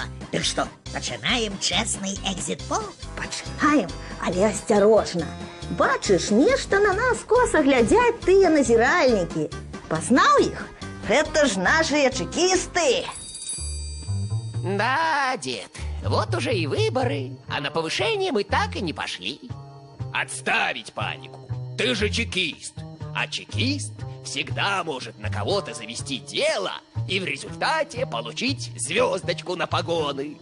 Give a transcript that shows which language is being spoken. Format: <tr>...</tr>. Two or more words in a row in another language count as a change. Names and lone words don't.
<be>Дык што, пачынаем чэсны экзит-пол? Пачынаем, але асцярожна. Бачыш, нешта на нас коса глядзяць тыя назіральнікі. Пазнаў іх? Гэта ж нашыя чекісты.</be> <ru>Да, дед, вот уже и выборы, а на повышение мы так и не пошли. Отставить панику. Ты же чекист. А чекист всегда может на кого-то завести дело и в результате получить звездочку на погоны.</ru>